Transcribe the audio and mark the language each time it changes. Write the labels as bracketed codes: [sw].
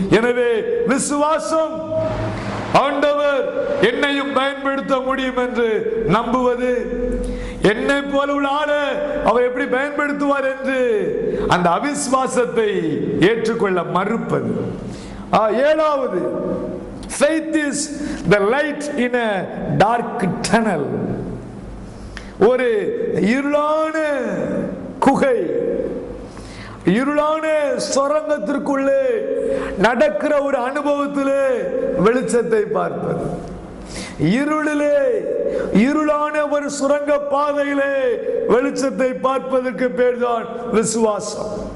[ta] எனவே விசுவாசம், ஆண்டவர் என்னையும் பயன்படுத்த முடியும் என்று நம்புவது, என்னை போல உள்ள ஆளை அவர் எப்படி பயன்படுத்துவார் என்று அந்த அவிசுவாசத்தை ஏற்றுக்கொள்ள மறுப்பது. ஏழாவது, [en] faith is the light in a dark tunnel. [ta] ஒரு இருளான குகை, இருளான சுரங்கத்திற்குள்ளே நடக்கிற ஒரு அனுபவத்திலே வெளிச்சத்தை பார்ப்பது. இருளிலே, இருளான ஒரு சுரங்க பாதையிலே வெளிச்சத்தை பார்ப்பதற்கு பேர் தான் விசுவாசம்.